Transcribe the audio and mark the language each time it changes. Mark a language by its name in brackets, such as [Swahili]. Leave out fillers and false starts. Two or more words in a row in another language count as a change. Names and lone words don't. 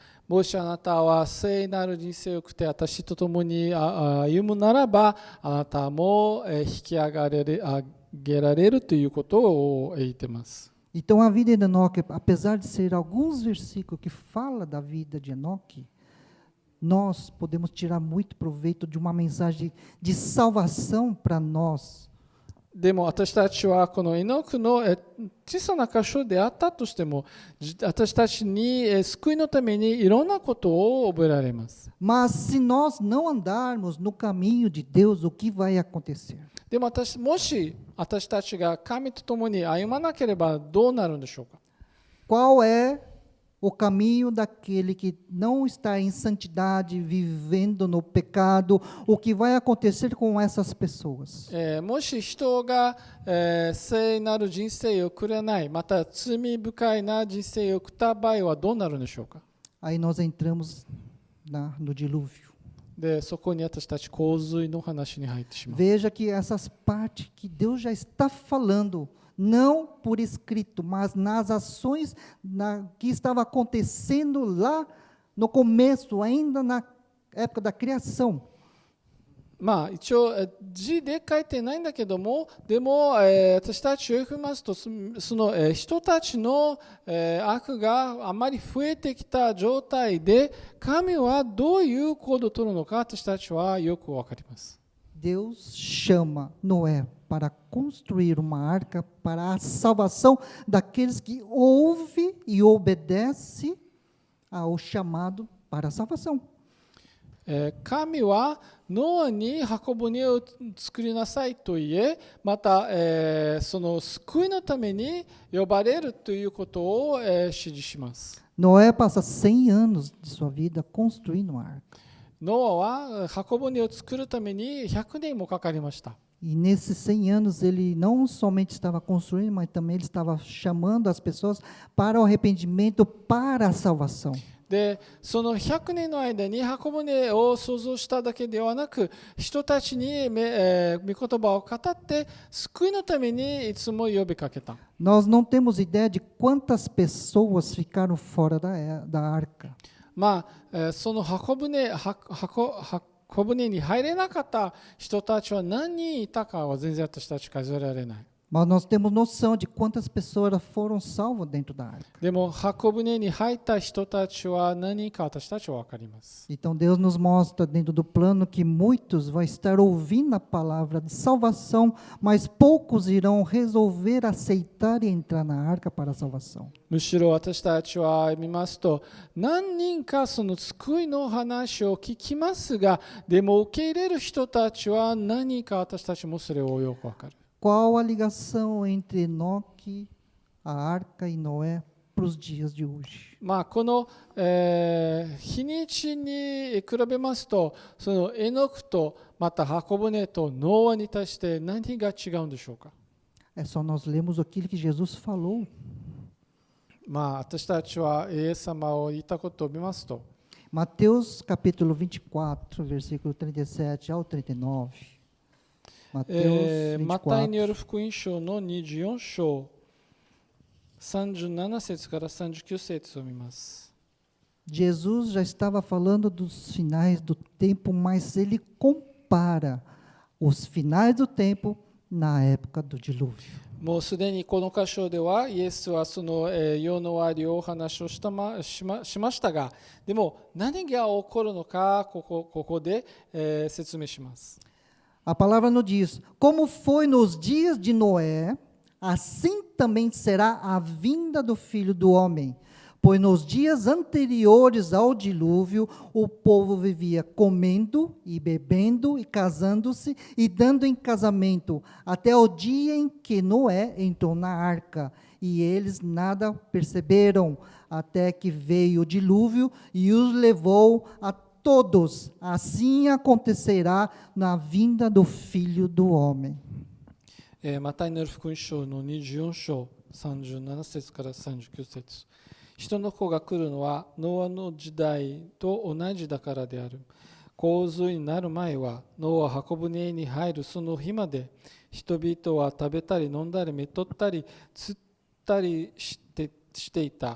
[Japanese] もしあなたは聖なる人生を送って私と共に歩むならば、あなたも引き上げられるということを言っています。 [Portuguese] Então a vida de Enoque, apesar de ser alguns versículos que fala da vida de Enoque, nós podemos tirar muito proveito de uma mensagem de salvação para nós. [Japanese] でも私たちはこのエノークの小さな箇所であったとしても、私たちに救いのためにいろんなことを覚えられます。 [Portuguese] Mas se nós não andarmos no caminho de Deus, o que vai acontecer? [Japanese] でももし私たちが神と共に歩まなければどうなるんでしょうか？ [Portuguese] Qual é o caminho daquele que não está em santidade, vivendo no pecado? O que vai acontecer com essas pessoas? [Japanese] もし人が、聖なる人生を送らない、また罪深いな人生を送った場合はどうなるんでしょうか？ [Portuguese] Aí nós entramos no dilúvio. [Japanese] でそこに私たち洪水の話に入ってしまう。 [Portuguese] Veja que essas partes que Deus já está falando, não por escrito, mas nas ações que estava acontecendo lá no começo, ainda na época da criação. [Japanese] 一応字で書いてないんだけども、でも、私たちを読みますと、その、人たちの、悪があまり増えてきた状態で、神はどういう行動を取るのか、私たちはよくわかります。 [Portuguese] Deus chama Noé para construir uma arca para a salvação daqueles que ouvem e obedecem ao chamado para a salvação. [Japanese] 神はノアに箱舟を作りなさいと言え、また、その救いのために呼ばれるということを、指示します。 [Portuguese] Noé passa 100 anos de sua vida construindo uma arca. [Japanese] ノアは箱舟を作るために100年もかかりました。 [Portuguese] E nesses 100 anos ele não somente estava construindo, mas também ele estava chamando as pessoas para o arrependimento, para a salvação. [Japanese] でその100年の間に箱舟を創造しただけではなく、人たちに御言葉を語って救いのためにいつも呼びかけた。 [Portuguese] Nós não temos ideia de quantas pessoas ficaram fora da arca. [Japanese] まあ、その箱舟に入れなかった人たちは何人いたかは全然私たち数えられない。 [Portuguese] Mas nós temos noção de quantas pessoas foram salvas dentro da arca. [Japanese] でも箱舟に入った人たちは何人か私たちは分かります。 [Portuguese] Então Deus nos mostra dentro do plano que muitos vão estar ouvindo a palavra de salvação, mas poucos irão resolver aceitar e entrar na arca para a salvação. [Japanese] むしろ私たちは見ますと、何人かその救いの話を聞きますが、でも受け入れる人たちは何人か私たちもそれをよく分かる。 [Portuguese] Qual a ligação entre Enoque, a arca e Noé para os dias de hoje? [Japanese] まあ、この、日にちに比べますと、そのエノクとまた箱舟とノアに対して何が違うんでしょうか。 [Portuguese] É só nós lermos aquilo que Jesus falou. [Japanese] まあ、私たちはイエス様を言ったことを見ますと、 [Portuguese] Mateus capítulo 24, versículo 37 ao 39. Mateus [Japanese] マタイによ 24. る福音書の24章37節から39節を見ます。 [Portuguese] Jesus já estava falando dos finais do tempo, mas ele compara os finais do tempo na época do dilúvio. もうすでにこの箇所ではイエスはその世の終わりをお話をしましたが、でも何が起こるのかここで、説明します。 A palavra nos diz: como foi nos dias de Noé, assim também será a vinda do Filho do Homem. Pois nos dias anteriores ao dilúvio, o povo vivia comendo e bebendo e casando-se e dando em casamento, até o dia em que Noé entrou na arca. E eles nada perceberam, até que veio o dilúvio e os levou a todos. Assim acontecerá na vinda do Filho do Homem. [Japanese] マタイの福音書の24章37節から39節。人の子が来るのはノアの時代と同じだからである。洪水になる前はノアは箱舟に入るその日まで、人々は食べたり飲んだりめとったり釣ったりしていた。